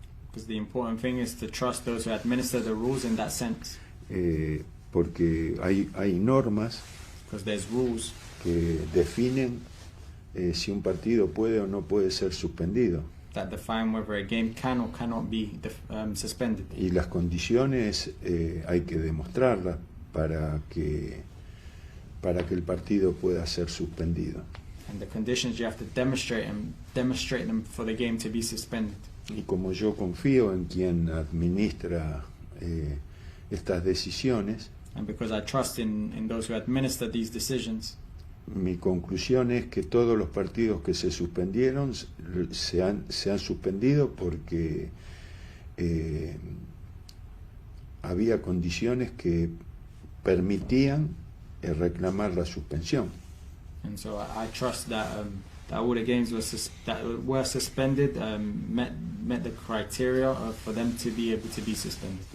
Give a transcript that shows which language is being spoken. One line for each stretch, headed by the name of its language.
English: Because the important thing is to trust those who administer the rules in that sense.
Spanish: Porque hay normas
English: rules
Spanish: que definen si un partido puede o no puede ser suspendido.
English: That define whether a game can or cannot be suspended.
Spanish: Y las condiciones hay que demostrarlas para que el partido pueda ser suspendido.
English: And the conditions you have to demonstrate them for the game to be suspended.
Spanish: Y como yo confío en quien administra estas decisiones,
English: and because I trust in those who administer these decisions,
Spanish: mi conclusión es que todos los partidos que se suspendieron se han suspendido porque había condiciones que permitían reclamar la suspensión.
English: And so I trust that all the games that were suspended met the criteria for them to be able to be suspended.